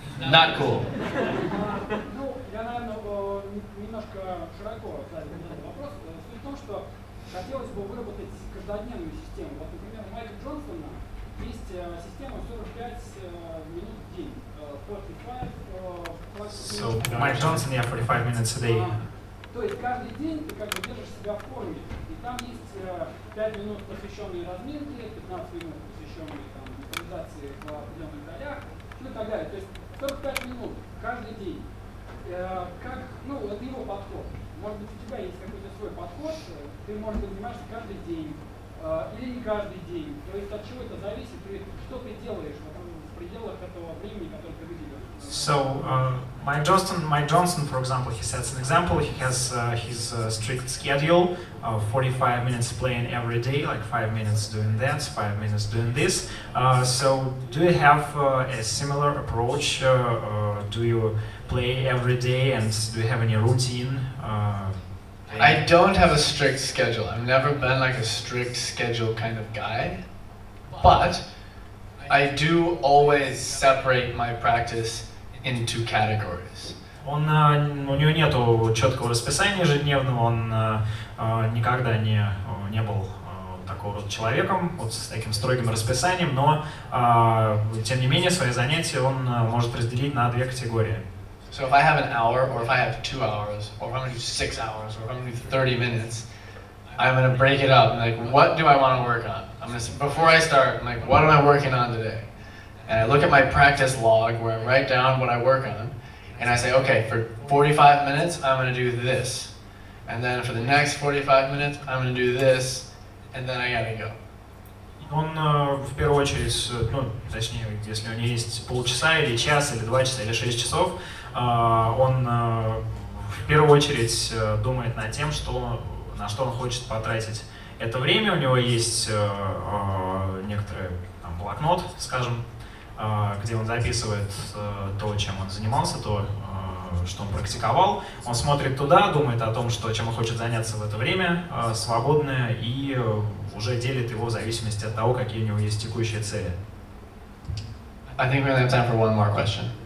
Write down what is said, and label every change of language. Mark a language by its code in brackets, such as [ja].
[en] Not cool. [ru] Ну, я, наверное, немножко широко задал этот вопрос. Суть в том, что хотелось бы выработать каждодневную систему. Вот, например, у Майкла Джонсона есть система 45 минут в день. 45. [en] So, Mike Johnson, 45 minutes a day. [ru] То есть каждый день ты как бы держишь себя в форме. И там есть 5 минут, посвященные разминке, 15 минут, посвященные импровизации в определенных долях, ну и так далее. То есть 45 минут каждый день. Как, ну, это его подход. Может быть, у тебя есть какой-то свой подход, ты, может быть, занимаешься каждый день или не каждый день. То есть от чего это зависит, и что ты делаешь в пределах этого времени, которое ты выделил. [en] So, Mike Johnson, for example, he sets an example. He has his strict schedule of 45 minutes playing every day, like 5 minutes doing that, 5 minutes doing this. So, do you have a similar approach? Do you play every day, and do you have any routine? I don't have a strict schedule. I've never been like a strict schedule kind of guy, but I do always separate my practice into categories. [ru] У него нету четкого расписания ежедневного, он никогда не был такого рода человеком, вот с таким строгим расписанием, но тем не менее свои занятия он может разделить на две категории. [en] So if I have an hour, or if I have 2 hours, or if I'm going to do 6 hours, or if I'm going to do 30 minutes, I'm going to break it up. Like, what do I want to work on? Before I start, I'm like, what am I working on today? And I look at my practice log where I write down what I work on, and I say, okay, for 45 minutes, I'm going to do this. And then for the next 45 minutes, I'm going to do this, and then I got to go. [ru] Он в первую очередь, ну, точнее, если у него есть полчаса или час, или 2 часа, или 6 часов, он в первую очередь думает над тем, на что он хочет потратить это время. У него есть некоторый там, блокнот, скажем, где он записывает то, чем он занимался, то, что он практиковал. Он смотрит туда, думает о том, чем он хочет заняться в это время свободное, и уже делит его в зависимости от того, какие у него есть текущие цели. [en] I think we only have time for one more question.